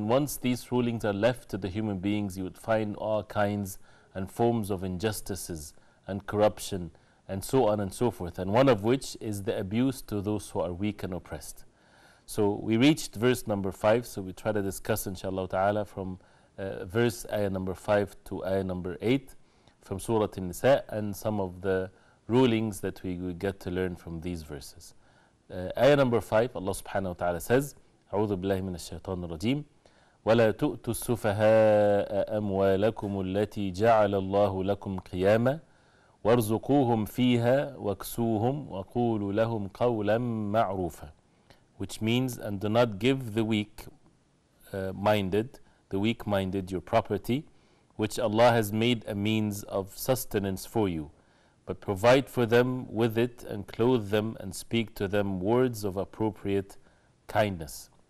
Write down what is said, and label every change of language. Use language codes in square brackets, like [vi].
[en] And once these rulings are left to the human beings, you would find all kinds and forms of injustices and corruption and so on and so forth, and one of which is the abuse to those who are weak and oppressed. So we reached verse number 5, so we try to discuss inshallah ta'ala from verse ayah number 5 to ayah number 8 from Surah An-Nisa, and some of the rulings that we get to learn from these verses. Ayah number 5, Allah subhanahu wa ta'ala says, [ar] أعوذ بالله من الشيطان الرجيم ولا تؤتوا السفهاء أموالكم التي جعل الله لكم قياما وارزقوهم فيها واكسوهم وقولوا لهم قولا معروفا. [en] Which means, and do not give the weak-minded your property, which Allah has made a means of sustenance for you, but provide for them with it and clothe them and speak to them words of appropriate kindness.